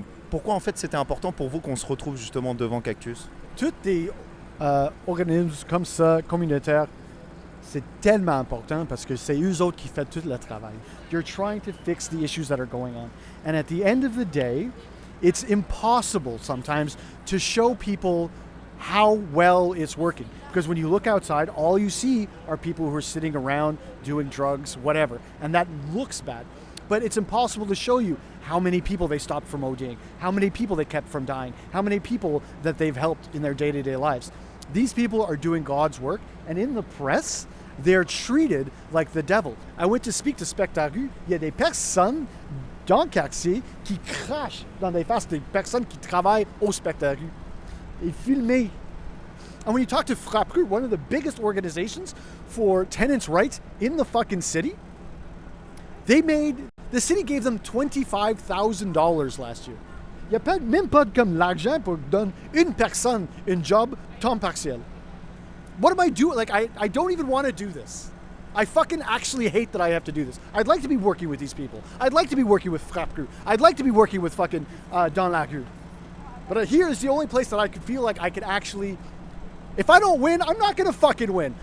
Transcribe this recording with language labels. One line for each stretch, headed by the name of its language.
French: Pourquoi en fait c'était important pour vous qu'on se retrouve justement devant Cactus? Tous les organismes comme ça, communautaires, c'est tellement important parce que c'est eux autres qui font tout le travail.
English: You're trying to fix the issues that are going on. And at the end of the day, it's impossible sometimes to show people how well it's working. Because when you look outside, all you see are people who are sitting around doing drugs, whatever. And that looks bad. But it's impossible to show you how many people they stopped from ODing, how many people they kept from dying, how many people that they've helped in their day-to-day lives. These people are doing God's work, and in the press, they're treated like the devil. I went to speak to Spectacle.
French: Il y a des personnes dans le quartier qui crachent dans les faces des personnes qui travaillent au Spectacle. Et filmés.
English: And when you talk to Frappru, one of the biggest organizations for tenants' rights in the fucking city, the city gave them $25,000 last year.
French: Il n'y a même pas comme l'argent pour donner une personne un job temps partiel.
English: What am I doing? Like, I don't even want to do this. I fucking actually hate that I have to do this. I'd like to be working with these people. I'd like to be working with Frappru. I'd like to be working with fucking Don Lacour. But here is the only place that I could feel like I could actually... If I don't win, I'm not going to fucking win.